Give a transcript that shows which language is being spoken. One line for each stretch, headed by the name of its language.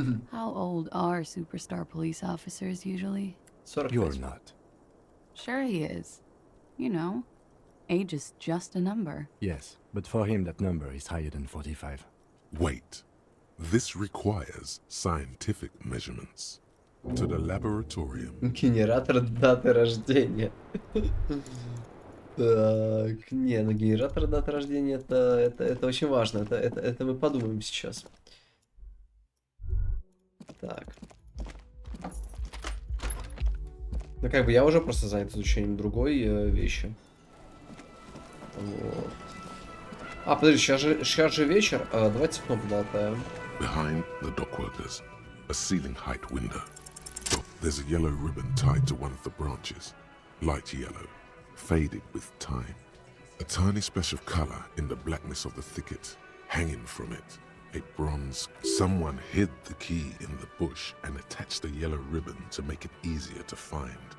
English: How old are superstar police officers usually? You're not. Sure he is. You know, age is just a number. Yes, but for him that number is higher than 45. Wait. This requires scientific measurements. To the laboratorium.
Russian: Генератор даты рождения. Так, не, ну генератор даты рождения это очень важно. Это мы подумаем сейчас. Так. Ну как бы я уже просто занят изучением другой вещи. Вот. А, подожди, сейчас же вечер. Давайте окно поболтаем.
English: Behind the dockworkers, a ceiling height window. There's a yellow ribbon tied to one of the branches. Light yellow, faded with time. A tiny splash of color in the blackness of the thicket. Hanging from it, a bronze. Someone hid the key in the bush and attached a yellow ribbon to make it easier to find.